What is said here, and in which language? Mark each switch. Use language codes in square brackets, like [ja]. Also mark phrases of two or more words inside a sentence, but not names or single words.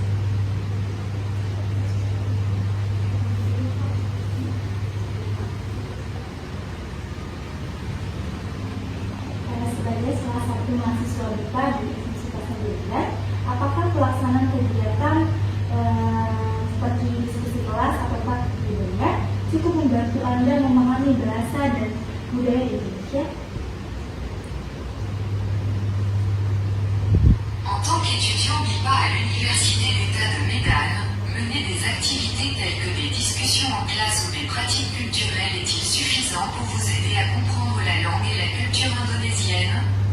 [id] Sebagai salah satu mahasiswa BIPA di Universitas Negeri Medan, apakah pelaksanaan kegiatan seperti diskusi kelas atau praktik budaya cukup membantu Anda memahami bahasa dan budaya Indonesia? [fr] En tant qu'étudiant BIPA à l'Université d'État de Médane, mener des activités telles que des discussions en classe ou des pratiques culturelles est-il suffisant pour vous aider à comprendre la langue et la culture indonésienne?